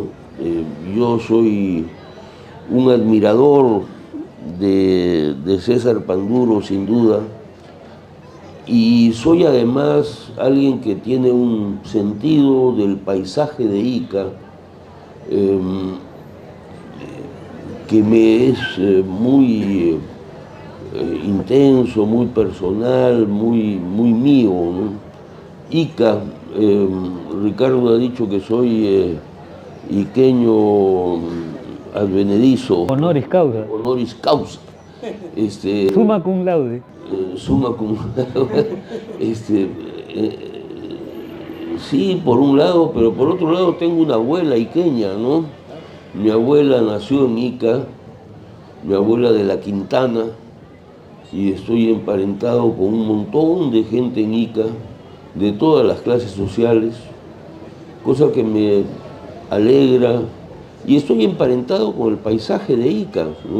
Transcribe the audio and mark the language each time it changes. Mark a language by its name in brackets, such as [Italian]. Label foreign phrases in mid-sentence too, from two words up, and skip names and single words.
[Spanish] Yo soy un admirador de César Panduro, sin duda, y soy además alguien que tiene un sentido del paisaje de Ica que me es muy intenso, muy personal, muy mío, ¿no? Ica, Ricardo ha dicho que soy iqueño advenedizo. [Latin] Honoris causa. Honoris causa. Summa cum laude. Summa cum laude. [Spanish] Sí, por un lado, pero por otro lado tengo una abuela iqueña, ¿no? Mi abuela nació en Ica, mi abuela de la Quintana, y estoy emparentado con un montón de gente en Ica, de todas las clases sociales, cosa que me alegra, y estoy emparentado con el paisaje de Ica, ¿no?